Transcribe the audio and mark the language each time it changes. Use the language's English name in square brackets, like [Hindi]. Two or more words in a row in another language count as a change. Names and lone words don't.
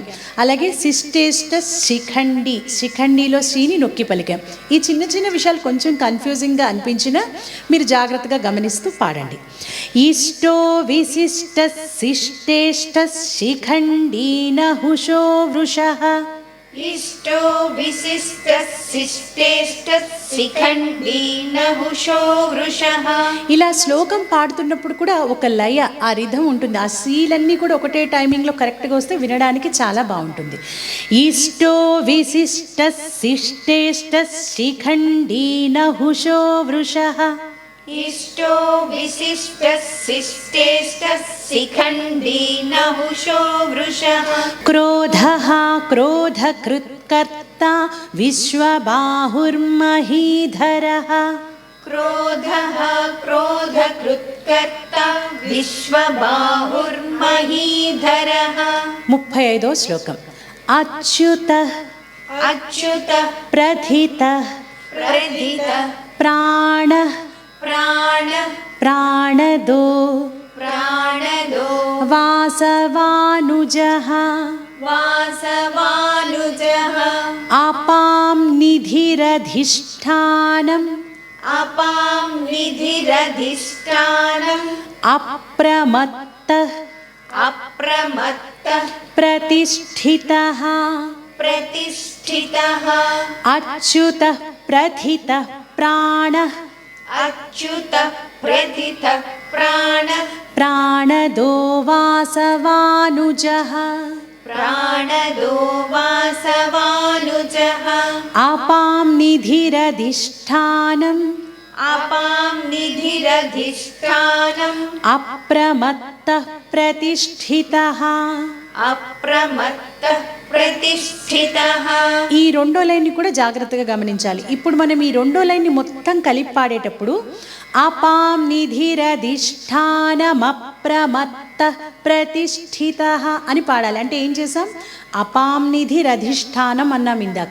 [Telugu] అలాగే [Sanskrit] శిష్టేష్ట శిఖండి, [Telugu] శిఖండిలో సీని నొక్కి పలికాం. ఈ చిన్న చిన్న విషయాలు కొంచెం కన్ఫ్యూజింగ్గా అనిపించినా మీరు జాగ్రత్తగా గమనిస్తూ పాడండి. [Sanskrit] ఇష్టో విశిష్ట శిష్టేష్ట శిఖండి నహుషో వృషః. इष्टो विशिष्टः शिष्टेष्टः शिखण्डी नहुषो वृषः. [Telugu] ఇలా శ్లోకం పాడుతున్నప్పుడు కూడా ఒక లయ, ఆ రిధం ఉంటుంది. ఆ సీలన్నీ కూడా ఒకటే టైమింగ్లో కరెక్ట్గా వస్తే వినడానికి చాలా బాగుంటుంది. [Sanskrit] ఇష్టో విశిష్ట శిష్టేష్ట శిఖండి నహుషో వృషః. इष्टो विशिष्टः शिष्टेष्टः शिखण्डी नहुषो वृषः. क्रोधः क्रोधकृत्कर्ता विश्वबाहुर्महीधरः. क्रोधः क्रोधकृत्कर्ता विश्वबाहुर्महीधरः. [Telugu] 35వ శ్లోకం. అచ్యుతః [Sanskrit] अच्युतः ప్రథితః प्रथितः ప్రాణః प्राणः ప్రాణదో प्राणदो వాసవానుజః. वासवानुजः. అపాం నిధిరధిష్ఠానం अपां निधिरधिष्ठानम् అప్రమత్తః अप्रमत्तः ప్రతిష్ఠితః. प्रतिष्ठितः. అచ్యుతః ప్రథితః ప్రాణః अच्युतः प्रथितः प्राणः ప్రాణదో వాసవానుజః. प्राणदो वासवानुजः. అపాం నిధిరధిష్ఠానం अपां निधिरधिष्ठानम् అప్రమత్తః ప్రతిష్ఠితః. अप्रमत्तः प्रतिष्ठितः. [Telugu] ఈ రెండో లైన్ని కూడా జాగ్రత్తగా గమనించాలి. ఇప్పుడు మనం ఈ రెండో లైన్ని మొత్తం కలిపి పాడేటప్పుడు [Sanskrit] అపాం నిధిరధిష్ఠానమప్రమత్తః ప్రతిష్ఠితః [Telugu] అని పాడాలి. అంటే ఏం చేసాం? [Sanskrit] అపాం నిధిరధిష్ఠానం [Telugu] అన్నాం ఇందాక.